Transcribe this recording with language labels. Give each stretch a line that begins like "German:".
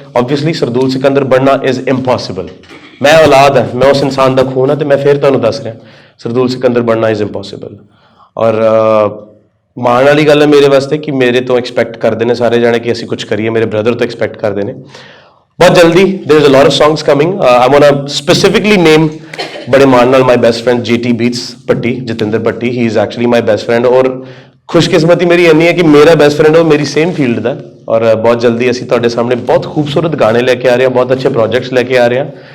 Punjabi: Obviously Sardool Sikandar ਬਣਨਾ
English: Is impossible.
Punjabi: ਮੈਂ ਔਲਾਦ ਹੈ, ਮੈਂ ਉਸ ਇਨਸਾਨ ਦਾ ਖੂਨ ਹਾਂ, ਤੇ ਮੈਂ ਫਿਰ ਤੁਹਾਨੂੰ ਦੱਸ ਰਿਹਾ, ਸਰਦੂਲ ਸਿਕੰਦਰ ਬਣਨਾ ਇਜ਼ ਇੰਪੋਸੀਬਲ. ਔਰ ਮਾਣ ਵਾਲੀ ਗੱਲ ਹੈ ਮੇਰੇ ਵਾਸਤੇ ਕਿ ਮੇਰੇ ਤੋਂ ਐਕਸਪੈਕਟ ਕਰਦੇ ਨੇ ਸਾਰੇ ਜਾਣੇ ਕਿ ਅਸੀਂ ਕੁਝ ਕਰੀਏ. ਮੇਰੇ ਬ੍ਰਦਰ ਤੋਂ ਐਕਸਪੈਕਟ ਕਰਦੇ ਨੇ ਬਹੁਤ ਜਲਦੀ.
English: There is a lot of songs coming. I want to specifically name
Punjabi: बड़े मान नाल
English: My best friend JT beats Bhatti, Jatinder Bhatti. He is actually my best friend.
Hindi: और खुशकिस्मती मेरी इन्नी है कि मेरा बेस्ट फ्रेंड वो मेरी सेम फील्ड का. और बहुत जल्दी
Punjabi: ਅਸੀਂ ਤੁਹਾਡੇ ਸਾਹਮਣੇ ਬਹੁਤ ਖੂਬਸੂਰਤ ਗਾਣੇ ਲੈ ਕੇ ਆ ਰਹੇ ਹਾਂ, ਬਹੁਤ ਅੱਛੇ ਪ੍ਰੋਜੈਕਟਸ ਲੈ ਕੇ ਆ ਰਹੇ ਹਾਂ.